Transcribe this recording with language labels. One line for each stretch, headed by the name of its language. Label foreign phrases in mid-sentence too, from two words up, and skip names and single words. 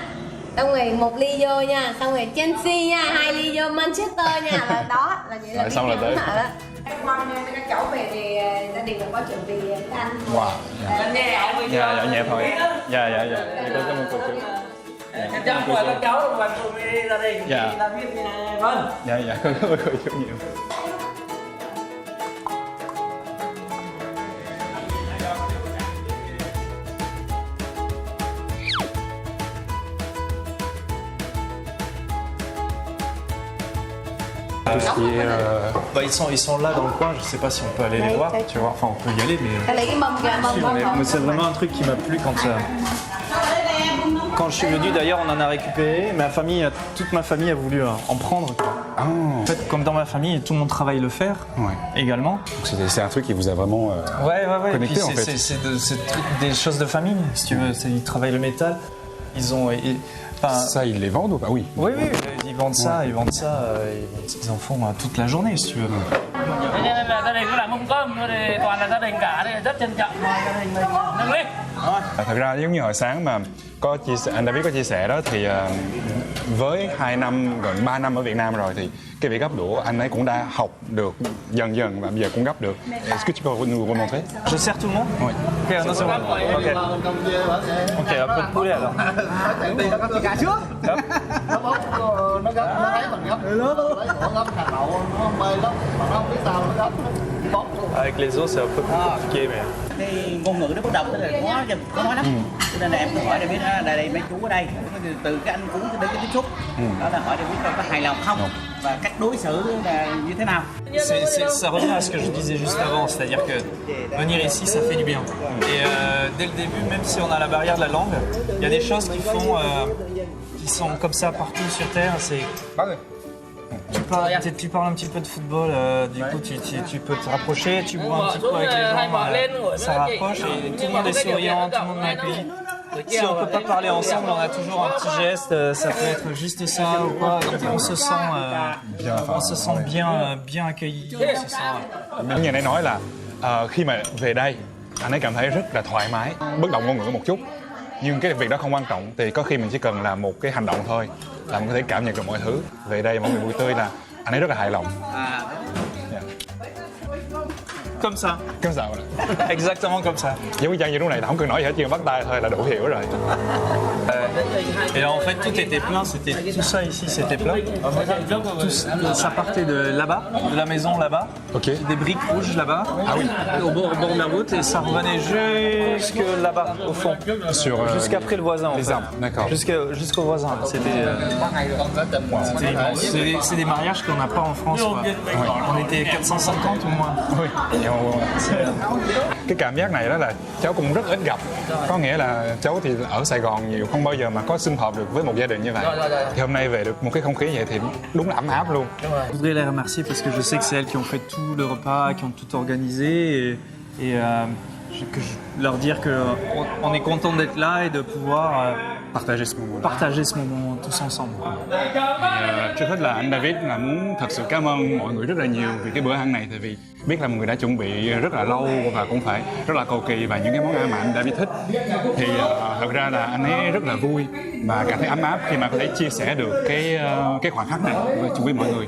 Vietnamese: Xong rồi 1 ly vô nha, xong rồi Chelsea nha, 2 ly vô Manchester nha, là đó là vậy là rồi xong là tới. Con các cháu về thì gia đình có chuẩn bị thức ăn. Wow. Dạ nhẹ thôi. Dạ. Thì có cảm ơn cô. Chắc chắn không phải các cháu đâu mà cùng với gia đình Dạ. làm việc thì vâng. Dạ cảm ơn cô rất nhiều.
French: Tout ce qui est Bah, ils sont là dans le coin, je sais pas si on peut aller les voir, tu vois, enfin on peut y aller mais...
Vietnamese: Ta lấy cái mâm kìa, mâm.
French: Mais c'est vraiment un truc qui m'a plu quand je suis venu. D'ailleurs, on en a récupéré. Toute ma famille a voulu en prendre. Quoi. En fait, comme dans ma famille, tout le monde travaille le fer également. C'est un truc qui vous a vraiment Ouais. connecté Et puis, en fait. c'est des choses de famille, si tu veux. Ils travaillent le métal. Ils ont. Ça, ils les vendent ou pas? Oui. Oui, ils vendent ça, ils en font toute la journée, si tu veux.
Vietnamese: Gia đình có làm mâm cơm, thì toàn là gia đình cả, thì rất trân trọng mời gia đình mình nâng ly. Thật ra giống như hồi sáng mà anh David có chia sẻ đó thì với 2 năm, gần 3 năm ở Việt Nam rồi thì cái việc gấp đũa anh ấy cũng đã học được dần và bây giờ cũng gấp được.
French: Est-ce que tu peux nous remontrer? Je sers tout le monde? Oui. Ok, non, c'est bon. Ok, un peu de poulet alors.
Vietnamese: Chị gà trước. Nó bốc, nó gấp, nó thấy mình gấp. Nó gấp hạt đậu, nó mê lắm. Mà nó không biết sao nó gấp. Bốc luôn.
French: Avec les os, c'est un peu plus compliqué, mais...
Vietnamese: Cái ngôn ngữ nó bất đồng, tức là khó nói lắm. Cho nên là em hỏi để biết đây mấy chú ở đây, từ cái anh cúng đến cái tiếp xúc. Đó là hỏi để biết có hài lòng không và cách đối xử là như thế nào.
French: Ça revient à ce que je disais juste avant, c'est-à-dire que venir ici, ça fait du bien. Et dès le début, même si on a la barrière de la langue, il y a des choses qui sont comme ça partout sur Terre. C'est tu parles un petit peu de football, du coup tu peux te rapprocher, tu bois un petit peu avec les gens, ça rapproche et tout le monde est souriant, tout le monde m'accueille. Si on ne peut pas parler ensemble, on a toujours un petit geste, ça peut être juste ça ou quoi, donc on se sent bien accueilli.
Vietnamese: Như anh ấy nói là khi mà về đây anh ấy cảm thấy rất là thoải mái, bất động ngôn ngữ một chút. Nhưng cái việc đó không quan trọng, thì có khi mình chỉ cần làm một cái hành động thôi là mình có thể cảm nhận được mọi thứ. Về đây mọi người vui tươi là anh ấy rất là hài lòng.
French: Comme ça. Comme ça, voilà. Exactement comme ça.
Vietnamese: Giống như Trang như lúc này, không cần nói gì hết, chỉ cần bắt tay thôi là đủ hiểu rồi.
French: Et là, en fait, tout était plein, tout ça ici, c'était plein. Ça partait de là-bas, de la maison là-bas, des briques rouges là-bas, au bord de la route, et ça revenait jusque là-bas, au fond, jusqu'après le voisin. Les arbres, d'accord. Jusqu'au voisin. C'était immense. C'est des mariages qu'on n'a pas en France. Quoi. On était 450 au moins. Oui.
Vietnamese: Cái cảm giác này đó là cháu cũng rất ít gặp. Có nghĩa là cháu thì ở Sài Gòn nhiều, không bao giờ mà có sum họp được với một gia đình như vậy. Thì hôm nay về được một cái không khí vậy thì đúng là ấm áp luôn.
French: Je voudrais les remercier parce que je sais que c'est elles qui ont fait tout le repas, qui ont tout organisé et que je leur dire qu'on est content d'être là et de pouvoir partager ce moment tous ensemble.
Vietnamese: Trước hết là anh David là muốn thật sự cảm ơn mọi người rất là nhiều vì cái bữa ăn này, tại vì biết là mọi người đã chuẩn bị rất là lâu và cũng phải rất là cầu kỳ và những cái món ăn mà anh David thích. Thì thật ra là anh ấy rất là vui và cảm thấy ấm áp khi mà có thể chia sẻ được cái khoảnh khắc này với mọi người.